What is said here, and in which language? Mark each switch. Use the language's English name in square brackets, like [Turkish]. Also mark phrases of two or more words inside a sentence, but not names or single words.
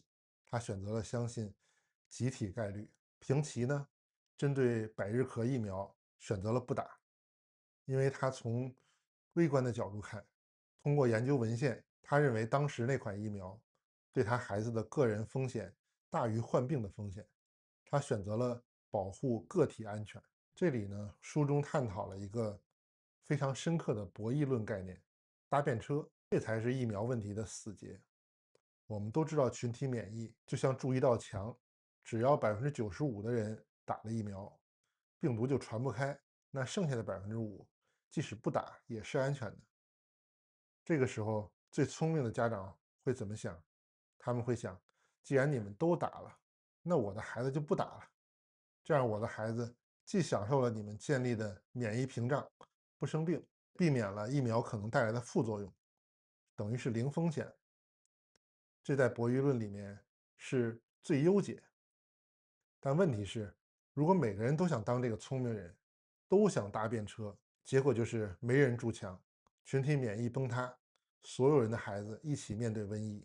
[Chinese] 他選擇了相信集體概率。平奇呢，針對百日咳疫苗選擇了不打，因為他從微觀的角度看，通過研究文獻，他認為當時那款疫苗對他孩子的個人風險大於患病的風險。他選擇了保護個體安全。這裡呢，書中探討了一個非常深刻的博弈論概念：搭便車，這才是疫苗問題的死結。我們都知道，群体免疫就像筑一道牆，只要95%的人打了疫苗，病毒就傳不開，那剩下的5%，即使不打也是安全的。這個時候，最聰明的家長會怎麼想？他們會想，既然你們都打了，那我的孩子就不打了，這樣我的孩子既享受了你们建立的免疫屏障，不生病，避免了疫苗可能帶來的副作用，等於是零風險。這在博弈論裡面是最優解。但問題是，如果每個人都想當這個聰明人，都想搭便車，結果就是沒人築牆，群體免疫崩塌，所有人的孩子一起面對瘟疫。